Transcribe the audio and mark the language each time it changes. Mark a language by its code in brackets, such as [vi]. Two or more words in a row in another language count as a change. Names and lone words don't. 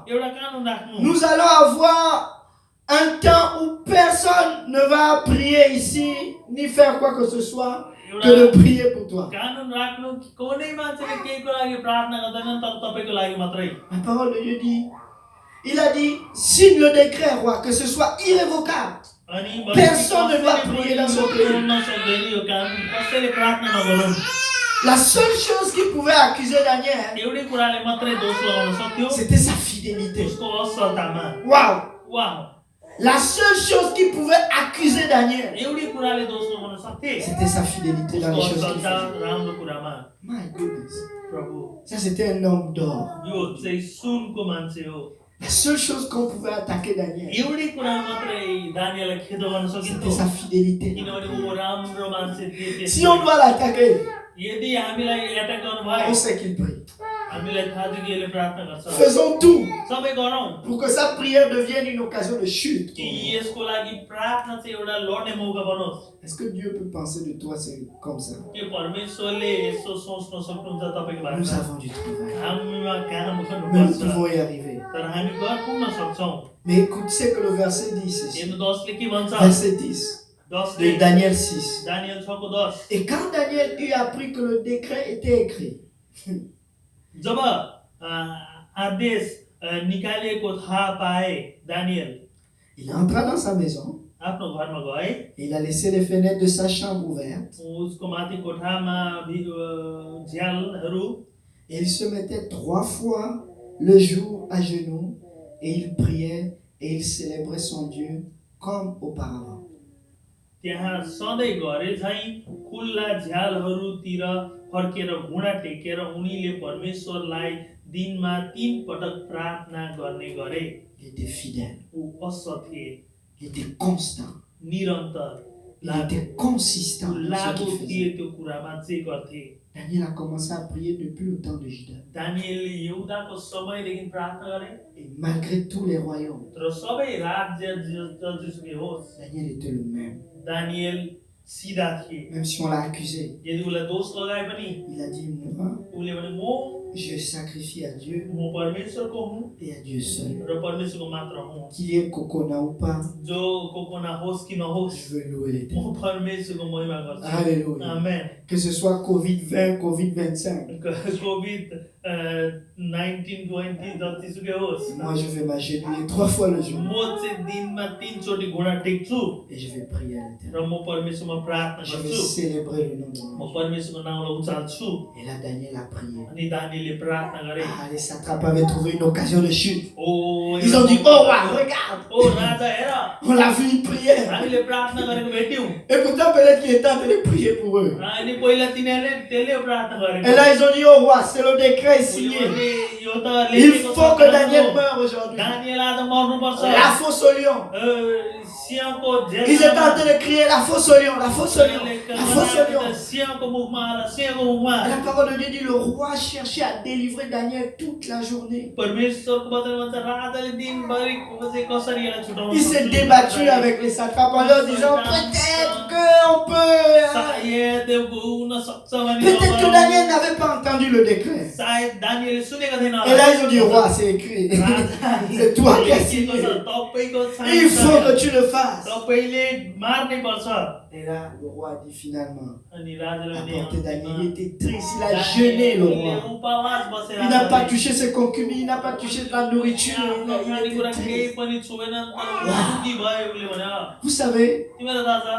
[ne] एउटा कानुन राख्नु। [fr] Nous allons avoir un temps où personne ne va prier ici, ni faire quoi que ce soit, que de prier pour toi. [ne] कानुन राख्नु कि कुनै मान्छेले केहीको लागि प्रार्थना गर्दैनन्, तर तपाईँको लागि मात्रै। [fr] La parole de Dieu dit, il a dit, signe le décret, roi, que ce soit irrévocable. [ne] अनि [fr] Personne ne doit prier dans ce pays. [ne] नसक्दैन यो कानुन, कसैले प्रार्थना नगरौँ। [fr] La seule chose qui pouvait accuser Daniel, [ne] एउटै कुराले मात्रै दोष लगाउन सक्थ्यो, [fr] c'était sa fidélité. [ne] उसको असलतामा। [fr] Waouh! [ne] वाह, [fr] La seule chose qui pouvait accuser Daniel, [ne] एउटै कुराले दोष लगाउन सक्थे, [fr] c'était sa fidélité dans les [ne] उसको [fr] choses qu'il [ne] असलता [fr] faisait. [ne] राम्रो कुरामा। [en] My goodness. [ne] प्रभु, [fr] Ça, c'était un homme d'or. [ne] यो चाहिँ सुनको मान्छे हो। [fr] La seule chose qu'on pouvait attaquer Daniel, [ne] एउटै कुरा मात्रै दानिएललाई खेदो गर्न [fr] c'était [ne] सकिन्थ्यो, [fr] sa fidélité. [ne] किनभने ऊ राम्रो मान्छे थिए। [fr] Si on doit l'attaquer, [ne] यदि हामीलाई एट्याक गर्नु [fr] on [ne] भयो, [fr] sait qu'il prie. [ne] हामीलाई थाहा छ कि यसले प्रार्थना गर्छ। [fr] Faisons tout [ne] सबै गरौँ [fr] pour que sa prière devienne une occasion de chute. [ne] कि यसको लागि प्रार्थना चाहिँ एउटा लड्ने मौका बनोस्। [fr] Est-ce que Dieu peut penser de toi c'est comme ça? [ne] के परमेश्वरले यसो सोच्न सक्नुहुन्छ तपाईँको [fr] Nous [ne] बारेमा? [fr] avons du travail. [ne] हामीमा काम [fr] Mais nous [ne] गर्नुपर्छ, [fr] pouvons y arriver. [ne] तर हामी पुग्न सक्छौँ। [fr] Mais écoute ce que le verset dit ici. [ne] हेर्नु 10ले के भन्छ? [fr] Verset 10 [ne] 10ले [fr] de Daniel 6. [ne] दानिएल 6 को 10। [fr] Et quand Daniel eut appris que le décret était écrit, [ne] जब आदेश निकालिएको थाहा पाए दानियल [fr] Il entra dans sa maison. [ne] आफ्नो घरमा गए [fr] Il a laissé les fenêtres de sa chambre ouvertes. [ne] उसको माथि कोठामा झ्यालहरू [fr] Et il se mettait 3 fois le jour à genoux et il priait et il célébrait son Dieu comme auparavant. [ne] त्यहाँ सधैँ घरे चाहिँ खुल्ला झ्यालहरूतिर फर्केर घुँडा टेकेर उनीले परमेश्वरलाई दिनमा 3 पटक प्रार्थना गर्ने गरे [fr] Il était fidèle. [ne] ऊ असल थिए [fr] Il était constant. [ne] निरन्तर [fr] Il était consistant dans ce [ne] लागु [fr] qu'il [ne] थिए [fr] faisait. [ne] त्यो कुरामा चाहिँ गर्थे [fr] Daniel a commencé à prier depuis le temps de Juda. [ne] दानिएलले यहुदाको समयदेखि प्रार्थना गरे [fr] Et malgré tous les royaumes, [ne] तर सबै राज्य जतिसुकै होस् [fr] Daniel était le même. [ne] दानिएल सिधा थिए [fr] Même si on l'a accusé, [ne] यदि उसलाई दोष लगाए पनि [fr] il a dit, moi, [ne] उसले भने म [fr] je sacrifie à Dieu [ne] परमेश्वरको हुँ [fr] et à Dieu seul. [ne] र परमेश्वरको मात्र हुँ [fr] Qu'il y ait Kokona ou pas, [ne] जो को नहोस् कि नहोस् [fr] je veux louer l'éternel. [ne] म परमेश्वरको महिमा गर्छु [fr] Alléluia. [ne] आमेन [fr] Que ce soit Covid-20, Covid-25, [ne] कोभिड 19-20 जतिसुकै होस् [fr] moi je vais m'agenouiller 3 fois le jour [ne] म चाहिँ दिनमा 3 चोटि घुँडा टेक्छु [fr] et je vais prier à [ne] र [fr] l'éternel. [ne] म परमेश्वरमा प्रार्थना [fr] Je vais [ne] गर्छु [fr] célébrer le nom de [ne] म [fr] mon Dieu. [ne] परमेश्वरको नामलाई उचाल्छु [fr] Et là, Daniel a prié. [ne] अनि दानिएलले प्रार्थना गरे [fr] Ah, les satrapes avaient trouvé une occasion de chute. [ne] ओ [fr] Ils ont dit, oh, wow, regarde, [ne] ओ राजा हेर [fr] on l'a vu, il priait. [ne] हामीले प्रार्थना गरेको भेट्यौँ [fr] Et pourtant, peut-être qu'il était en train de prier pour eux. [ne] अनि पहिला तिनीहरूले त्यसले प्रार्थना गरेको [fr] Et là, ils ont dit, oh roi, c'est le décret est signé. [ne] यो त [fr] Il [ne] लेखेको [fr] faut que [ne] छ [fr] Daniel meure aujourd'hui. [ne] दानिएल आज मर्नुपर्छ [fr] La fosse au lion. [ne] सिंहको [fr] Ils étaient en train de crier, la fosse au lion, la fosse au lion, la fosse au lion. [ne] सिंहको मुखमा आएर सिंहको मुखमा [fr] Et la parole de Dieu dit, le roi cherchait à délivrer Daniel toute la journée. [ne] परमेश्वरको वचन भन्छ राजाले दिनभरि चाहिँ कसरी यसलाई छुटाउनु [fr] Il s'est débattu avec les satrapes en leur disant, peut-être qu'on peut... [ne] सायद हुन सक्छ भने [fr] Peut-être que Daniel n'avait pas entendu le décret. [ne] सायद दानिएलले सुनेको थिएन [fr] Et là, ils ont dit, roi, c'est écrit. C'est toi qui as signé. [ne] तपाईको [fr] Il faut que tu le fasses. [ne] तपाईले मार्नै पर्छ [fr] Et là, le roi a dit finalement, [ne] अनि राजाले [fr] apportez Daniel. Il était triste, il a jeûné le roi. [ne] उपवास बसेर [fr] Il n'a pas touché ses concubines, il n'a pas touché de la nourriture. Il [ne] कुरा [fr] était [ne] केही [fr] triste. [ne] पनि छुएन दुखी भयो उसले भने [fr] Vous savez, [ne] तिमीलाई थाहा छ